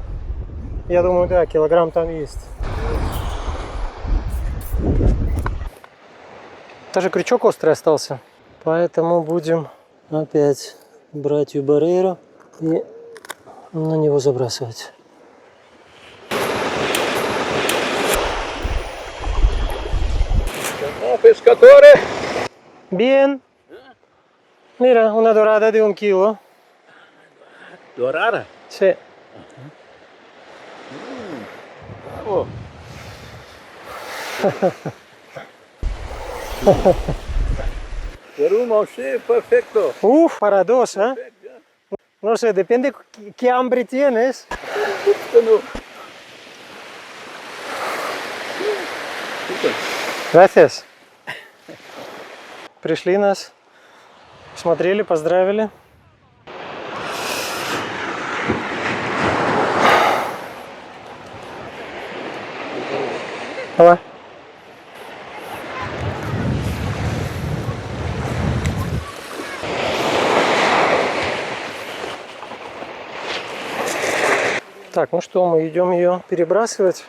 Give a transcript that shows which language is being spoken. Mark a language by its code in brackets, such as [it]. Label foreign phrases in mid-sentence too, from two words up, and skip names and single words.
[ru] Я думаю, да, килограмм там есть. Даже крючок острый остался. Поэтому будем опять брать Юбареру и на него забрасывать. [it] Pescatore! [es] Bien. Mira, una dorada de 1 kilo. Dorada? Sí. Oh. Per un sí, perfecto. Uf, para dos, ¿eh? No sé, depende qué hambre tienes. Gracias. [ru] Пришли нас, смотрели, поздравили. Давай. Так, ну что, мы идем ее перебрасывать.